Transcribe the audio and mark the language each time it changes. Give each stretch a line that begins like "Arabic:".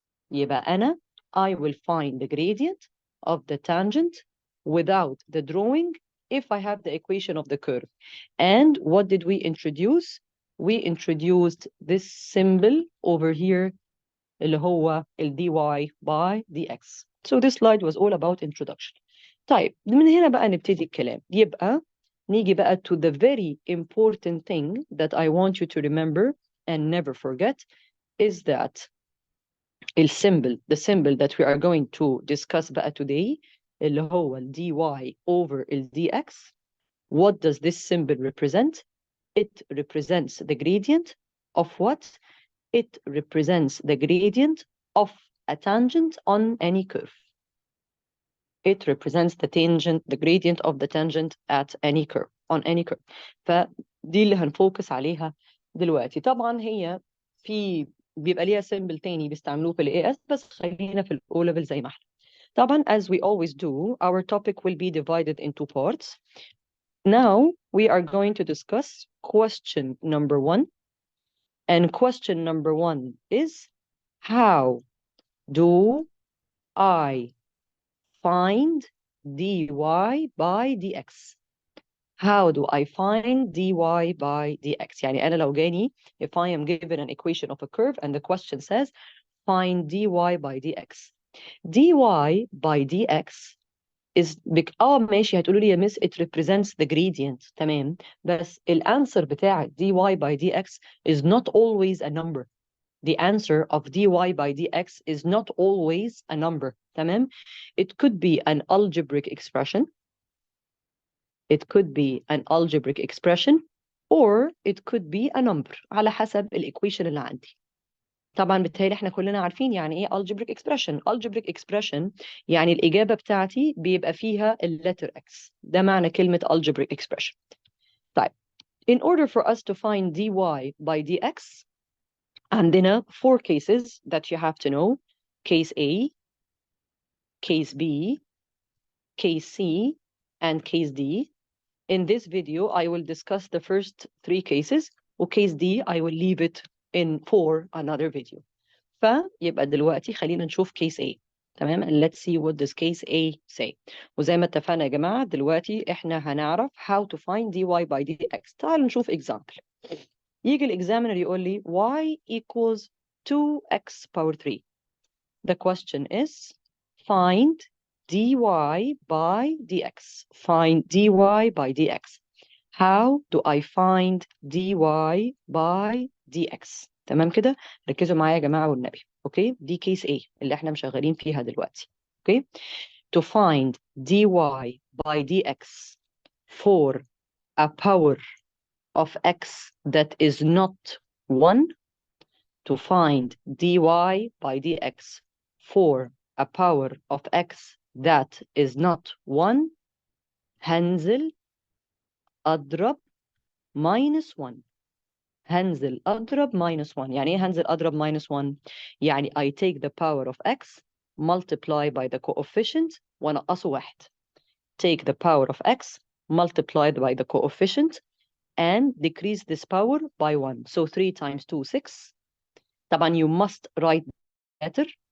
Arabic: يبقى أنا
English: I will find the gradient of the tangent without the drawing if I have the equation of the curve. And what did we introduce? We introduced this symbol over here
Arabic: اللي هو ال
English: dy by dx. So this slide was all about introduction.
Arabic: طيب من هنا بقى نبتدي الكلام. يبقى نيجي بقى
English: to the very important thing that I want you to remember and never forget is that the symbol that we are going to discuss بقى today
Arabic: اللي هو ال
English: dy over ال dx. What does this symbol represent? It represents the gradient of what? It represents the gradient of a tangent on any curve. It represents the gradient of the tangent at any curve, on any curve.
Arabic: فدي اللي هنفوكس عليها دلوقتي. طبعا هي بيبقى ليها symbol تاني بيستعملوه في ال AS بس خلينا في ال O level زي ما احنا. طبعا
English: as we always do, our topic will be divided into parts. Now we are going to discuss question number 1. And question number 1 is, how do I find dy by dx? How do I find dy by dx?
Arabic: يعني أنا لو جاني,
English: if I am given an equation of a curve and the question says, find dy by dx. dy by dx is
Arabic: ماشي هتقولوا لي يا
English: miss it represents the gradient
Arabic: تمام بس الانسر بتاع
English: dy by dx is not always a number. The answer of dy by dx is not always a number تمام. It could be an algebraic expression. It could be an algebraic expression or it could be a number
Arabic: على حسب الايكويشن اللي عندي. طبعا بالتالي احنا كلنا عارفين يعني ايه algebraic expression. Algebraic expression يعني الإجابة بتاعتي بيبقى فيها letter x. ده معنى كلمة algebraic expression. طيب
English: in order for us to find dy by dx
Arabic: عندنا
English: 4 cases that you have to know. Case A, case B, case C, and case D. In this video I will discuss the first 3 cases وcase D I will leave it in for another video.
Arabic: فيبقى دلوقتي خلينا نشوف case A تمام.
English: And let's see what does case A say.
Arabic: وزي ما اتفقنا يا جماعة دلوقتي احنا هنعرف
English: how to find dy by dx.
Arabic: تعالوا نشوف example. يجي الexaminer يقول لي y equals 2x power 3.
English: The question is find dy by dx. Find dy by dx. How do I find dy by dx؟
Arabic: تمام كده؟ ركزوا معايا يا جماعة والنبي. اوكي؟ دي كيس A اللي احنا مشغلين فيها دلوقتي.
English: Okay? To find dy by dx for a power of x that is not 1. To find dy by dx for a power of x that is not 1.
Arabic: هنزل أضرب minus 1. هنزل أضرب minus 1. يعني إيه هنزل أضرب minus 1؟ يعني
English: I take the power of x multiply by the coefficient
Arabic: ونقصه 1.
English: Take the power of x multiplied by the coefficient and decrease this power by 1. So 3 times 2, 6.
Arabic: طبعا
English: you must write better.